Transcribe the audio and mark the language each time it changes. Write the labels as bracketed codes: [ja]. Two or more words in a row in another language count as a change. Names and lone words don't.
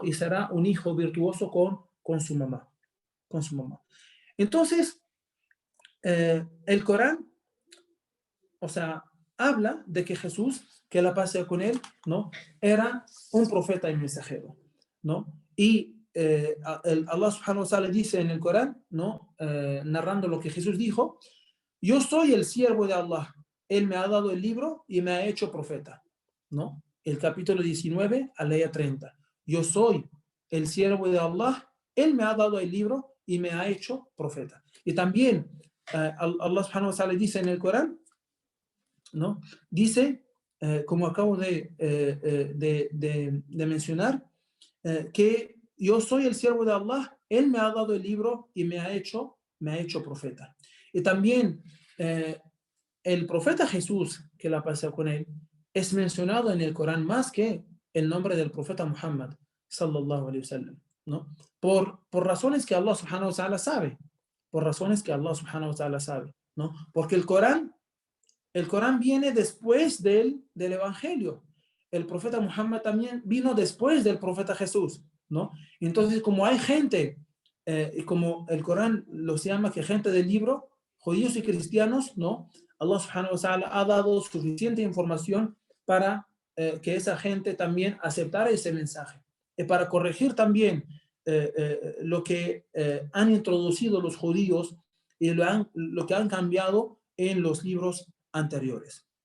[es] Y será un hijo virtuoso con su mamá, con su mamá. Entonces, el Corán, o sea, habla de que Jesús, que la paz sea con él, ¿no? Era un profeta y mensajero, ¿no? Y Allah [ar] سبحانه وتعالى [es] dice en el Corán, ¿no? Narrando lo que Jesús dijo, yo soy el siervo de Allah, él me ha dado el libro y me ha hecho profeta, ¿no? El capítulo 19 a la 30. Yo soy el siervo de Allah, él me ha dado el libro y me ha hecho profeta. Y también Allah [ar] سبحانه وتعالى [es] dice en el Corán, ¿no? Dice, como acabo de mencionar, que yo soy el siervo de Allah, él me ha dado el libro y me ha hecho profeta. Y también el profeta Jesús, que la pasó con él, es mencionado en el Corán más que el nombre del profeta Muhammad, [ar] صلى الله عليه وسلم, [es] ¿no? Por razones que Allah [ar] سبحانه وتعالى [es] sabe, por razones que Allah [ar] سبحانه وتعالى [es] sabe, ¿no? Porque el Corán viene después del Evangelio. El profeta Muhammad también vino después del profeta Jesús, ¿no? Entonces, como hay gente, y como el Corán los llama que gente del libro, judíos y cristianos, ¿no? Allah [ar] سبحانه وتعالى [es] ha dado suficiente información para que esa gente también aceptara ese mensaje. Y para corregir también lo que han introducido los judíos y lo que han cambiado en los libros anteriores.